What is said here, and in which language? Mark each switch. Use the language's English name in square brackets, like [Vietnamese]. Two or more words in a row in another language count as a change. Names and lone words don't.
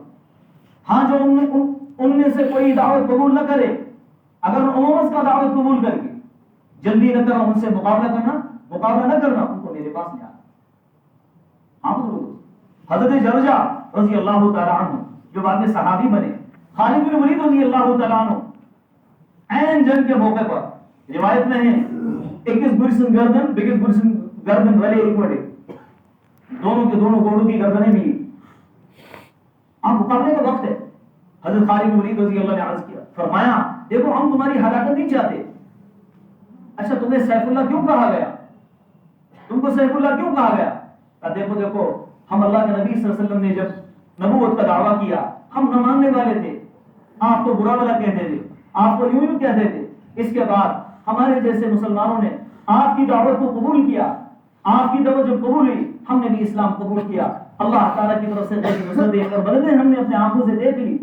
[Urdu] ہاں جو ان میں سے کوئی دعوت قبول نہ کرے، اگر عموماً کا دعوت قبول کر کے جلدی نہ کرنا، ان سے مقابلہ نہ کرنا، ان کو میرے پاس لے آنا۔ حضرت جرجہ [Arabic] رضی اللہ تعالیٰ عنہ [Urdu] جو بعد میں صحابی بنے، خالد بن ولید [Arabic] رضی اللہ تعالیٰ عنہ، [Urdu] عین جنگ کے موقع پر روایت میں ہے 21 برسن گردن 22 برسن گردن والے ایک بڑے، دونوں کے دونوں گھوڑوں کی گردنیں ملی۔ اب مقابلے کا وقت ہے، حضرت خالد بن ولید [Arabic] رضی اللہ [Urdu] نے عرض کیا، فرمایا دیکھو ہم تمہاری ہلاکت نہیں چاہتے، اچھا تمہیں سیف اللہ کیوں کہا گیا؟ تم کو سیف اللہ کیوں کہا گیا؟ دیکھو دیکھو ہم اللہ کے نبی [Arabic] صلی اللہ علیہ وسلم [Urdu] نے جب نبوت کا دعویٰ کیا، ہم نہ ماننے والے تھے، آپ کو برا بلا کہتے تھے، آپ کو یوں کہتے تھے، اس کے بعد ہمارے جیسے مسلمانوں نے آپ کی دعوت کو قبول کیا، آپ کی دعوت جب قبول ہوئی ہم نے بھی اسلام قبول کیا، اللہ تعالیٰ کی طرف سے نصرت دیکھ کر بدلے ہم نے اپنے آنکھوں سے دیکھ لی۔